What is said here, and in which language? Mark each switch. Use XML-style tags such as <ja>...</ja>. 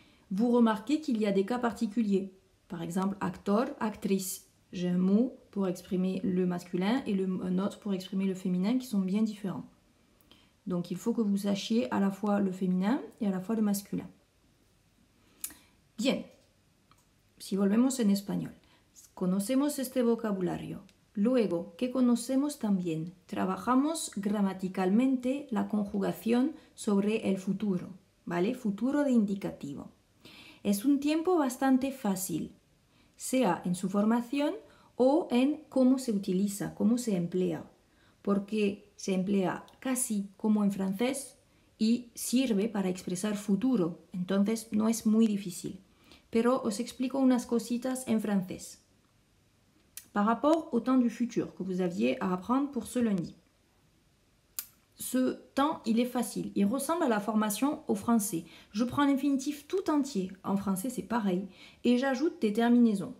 <fr>Vous remarquez qu'il y a des cas particuliers. Par exemple, acteur, actrice. J'ai un mot pour exprimer le masculin et un autre pour exprimer le féminin qui sont bien différents. Donc il faut que vous sachiez à la fois le féminin et à la fois le masculin.</fr> <es>Bien, si volvemos en español. Conocemos este vocabulario. Luego, ¿qué conocemos también? Trabajamos gramaticalmente la conjugación sobre el futuro, ¿vale? Futuro de indicativo. Es un tiempo bastante fácil, sea en su formación o en cómo se utiliza, cómo se emplea, porque se emplea casi como en francés y sirve para expresar futuro, entonces no es muy difícil. Pero os explico unas cositas en francés.</es> <fr>Par rapport au temps du futur que vous aviez à apprendre pour ce lundi. Ce temps, il est facile. Il ressemble à la formation au français. Je prends l'infinitif tout entier. En français, c'est pareil. Et j'ajoute des terminaisons.</fr>